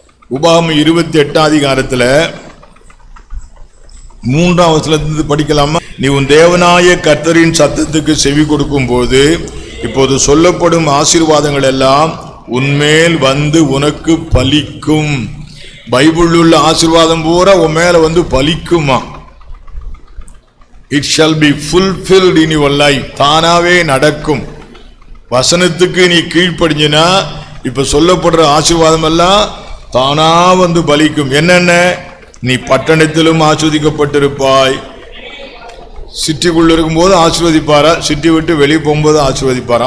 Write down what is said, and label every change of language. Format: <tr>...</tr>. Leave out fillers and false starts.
<ta>உபாகமம் 28 அதிகாரத்தில் 3ஆம் வசனத்திலிருந்து படிக்கலாமா? நீ உன் தேவனாய கர்த்தரின் சத்தத்துக்கு செவி கொடுக்கும் போது இப்போது சொல்லப்படும் ஆசீர்வாதங்கள் எல்லாம் உன்மேல் வந்து உனக்கு பலிக்கும். பைபிள் உள்ள ஆசீர்வாதம் பூரா உன் மேல வந்து பலிக்குமா?</ta> <en>It shall be fulfilled in your life.</en> <ta>தானாவே நடக்கும். வசனத்துக்கு நீ கீழ்ப்படிஞ்சினா இப்ப சொல்லப்படுற ஆசீர்வாதம் எல்லாம் தானா வந்து பலிக்கும். என்னென்ன? நீ பட்டணத்திலும் ஆசீர்வதிக்கப்பட்டிருப்பாய். சிட்டிக்குள்ள இருக்கும்போது ஆசீர்வதிப்பாரா, சிட்டி விட்டு வெளியே போகும்போது ஆசீர்வதிப்பார்.</ta>